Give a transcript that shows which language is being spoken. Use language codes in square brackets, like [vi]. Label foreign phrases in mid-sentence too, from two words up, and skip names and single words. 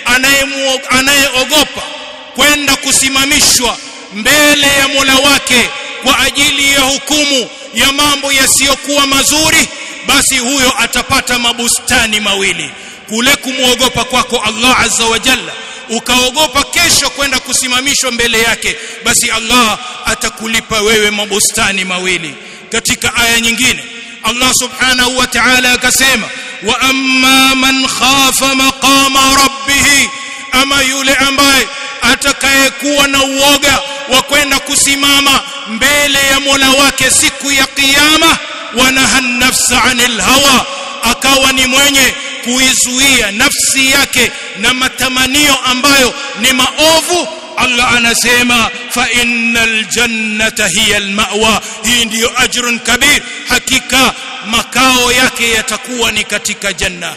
[sw] anayeogopa kwenda kusimamishwa mbele ya Mola wake kwa ajili ya hukumu ya mambo yasiyokuwa mazuri, basi huyo atapata mabustani mawili. Kule kumuogopa kwako Allah [ar] عز وجل, [sw] ukaogopa kesho kwenda kusimamishwa mbele yake, basi Allah atakulipa wewe mabustani mawili. Katika aya nyingine Allah [ar] سبحانه وتعالى [sw] akasema [ar] وأما من خاف مقام ربه, [sw] ama yule ambaye atakayekuwa na uoga wa kwenda kusimama mbele ya Mola wake siku ya kiyama, [ar] ونهى النفس عن الهوى, [sw] akawa ni mwenye kuizuia nafsi yake na matamanio ambayo ni maovu, Allah anasema [ar] فإن الجنة هي المأوى, [sw] hii ndiyo [ar] أجر كبير, [sw] hakika makao yake yatakuwa ni katika janna.